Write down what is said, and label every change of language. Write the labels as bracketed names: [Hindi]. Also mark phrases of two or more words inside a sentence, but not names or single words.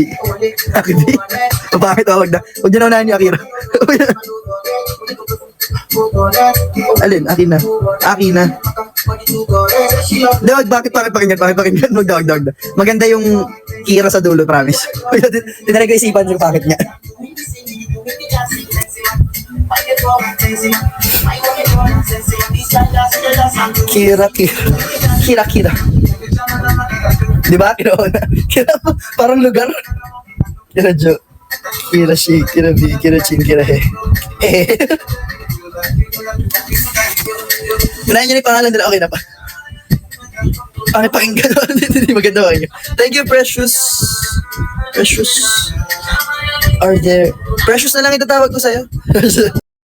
[Filipino] Aki V. Bakit wag na? Huwag niyo na unahin yung Akira. Alin? Akin na. Hindi, bakit pakinggan? Wag na. Maganda yung Kira sa dulo, promise. Tinry ko isipan yung bakit niya. Kira. Di ba? Kira, parang lugar. Kira Jo. Kira Shi, Kira V, Kira Chin, Kira He. Unahin nyo na yung pangalan nila, okay na pa. Pakinggan. Hindi maganda ba yun? [English] Thank you, Precious. [Filipino] Precious na lang itatawag ko sa'yo.